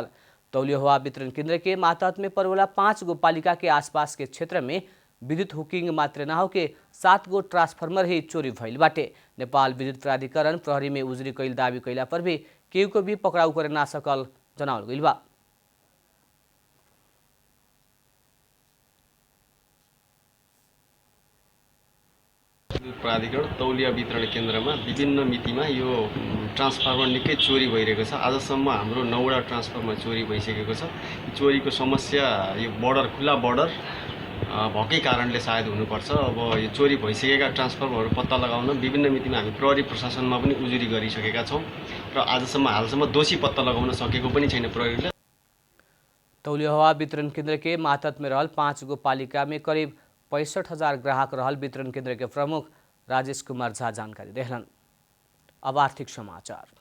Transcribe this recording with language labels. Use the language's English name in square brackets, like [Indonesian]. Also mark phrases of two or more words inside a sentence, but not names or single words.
[Bhojpuri] तौलिया वितरण केंद्र के मातहत में पड़ेवाला 5 गो पालिका के आसपास के क्षेत्र में विद्युत हुकिंग मात्र न होके 7 गो ट्रांसफार्मर ही चोरी भइल बाटे। नेपाल विद्युत प्राधिकरण प्रहरी में उजरी कैल दावी कैला पर भी केहू को भी पकड़ाऊ करे ना सकल जनावल गइल बा। [Nepali] प्राधिकरण तौलिया वितरण केन्द्रमा विभिन्न मितिमा यो ट्रान्सफर्मर निकै चोरी भइरहेको छ। आजसम्म हाम्रो 9वटा ट्रान्सफर्मर चोरी भइसकेको छ। चोरीको समस्या यो बर्डर खुला बर्डर भएकै कारणले सायद हुनुपर्छ। अब यो चोरी भइसकेका ट्रान्सफर्मरहरू पत्ता लगाउन विभिन्न मितिमा हामी प्रहरी प्रशासनमा पनि उजुरी गरिसकेका छौँ र हालसम्म दोषी पत्ता लगाउन सकेको पनि छैन प्रहरीले। [Bhojpuri] तौलिया वितरण केंद्र के मातहत में रहल 5 गो पालिका में करीब 65,000 ग्राहक रहल वितरण केंद्र के प्रमुख राजेश कुमार झा जानकारी देहलन। अब आर्थिक समाचार।